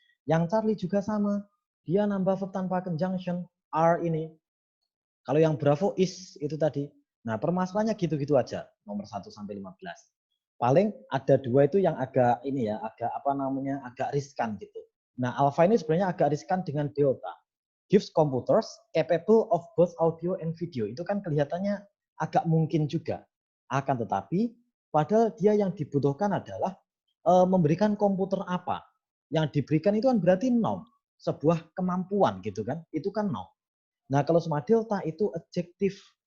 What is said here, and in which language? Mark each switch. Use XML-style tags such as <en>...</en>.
<id>Yang Charlie juga sama. Dia nambah verb tanpa conjunction, are ini. Kalau yang bravo is itu tadi. Nah, permasalahannya gitu-gitu aja. Nomor 1 sampai 15. Paling ada 2 itu yang agak ini ya, agak apa namanya, agak riskan gitu. Nah, alpha ini sebenarnya agak riskan dengan delta.</id> <en>Gives computers capable of both audio and video.</en> <id>Itu kan kelihatannya agak mungkin juga. Akan tetapi, padahal dia yang dibutuhkan adalah memberikan komputer apa. Yang diberikan itu kan berarti nom. Sebuah kemampuan gitu kan. Itu kan nom. Nah, kalau sama delta itu adjektif.</id>